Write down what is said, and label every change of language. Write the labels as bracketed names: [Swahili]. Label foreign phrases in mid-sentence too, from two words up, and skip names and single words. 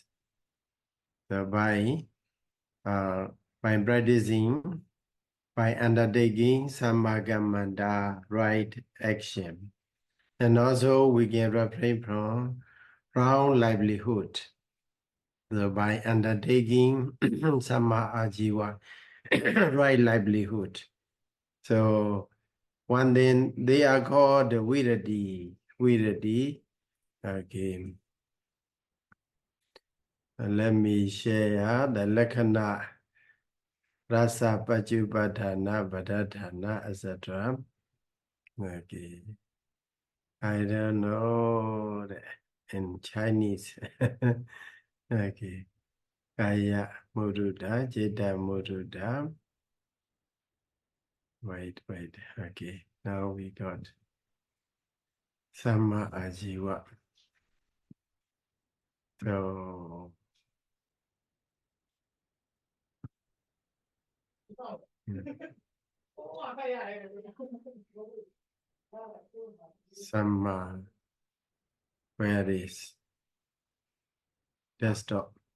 [English] So by practicing, by undertaking sammagamanda, right action. And also we can refrain from wrong livelihood. So by undertaking [Pali] samma ajiva, [English] right livelihood. So one then they are called virati. Virati. Okay. Let me share the [Pali] lakkhana, rasa, pajupadhana, badadhana, [English] etc. Okay. I don't know in Chinese. Okay. [Pali] Kaya muruda, jeta muruda. [English] Wait. Okay. Now we got [Pali] Samma Ajiva. [English] So Samma, where is desktop?